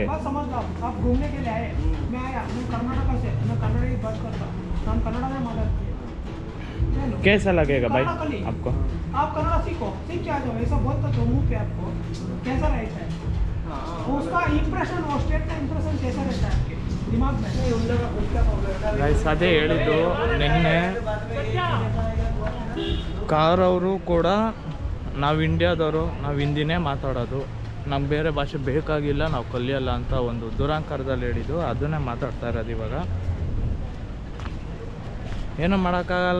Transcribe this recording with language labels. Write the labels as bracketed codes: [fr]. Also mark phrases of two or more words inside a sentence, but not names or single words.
[hi] बात समझ लो, आप घूमने के लिए आए, मैं आया, मैं कर्नाटक से, मैं कन्नड़ की बात करता हूँ, हम कन्नड़ में मदद किए। कैसा लगेगा भाई आपको? आप कन्नड़ सीखो, सीख के आ जाओ। ऐसा बोलता तो मुँह पे आपको कैसा रहता है, उसका इंप्रेशन, वो स्टेट का इंप्रेशन कैसा रहता है आपके दिमाग में। [kn] ಗೈಸ್ ಅದೇ ಹೇಳಿದ್ದು ನಿನ್ನೆ. ಕಾರ್ ಅವರು ಕೂಡ ನಾವು ಇಂಡಿಯಾದವರು, ನಾವು ಹಿಂದಿನೇ ಮಾತಾಡೋದು, ನಮ್ಗೆ ಬೇರೆ ಭಾಷೆ ಬೇಕಾಗಿಲ್ಲ, ನಾವು ಕಲಿಯಲ್ಲ ಅಂತ ಒಂದು ದುರಾಂಕಾರದಲ್ಲಿ ಹೇಳಿದ್ದು. ಅದನ್ನೇ ಮಾತಾಡ್ತಾ ಇರೋದು ಇವಾಗ. ಏನೂ ಮಾಡೋಕ್ಕಾಗಲ್ಲ.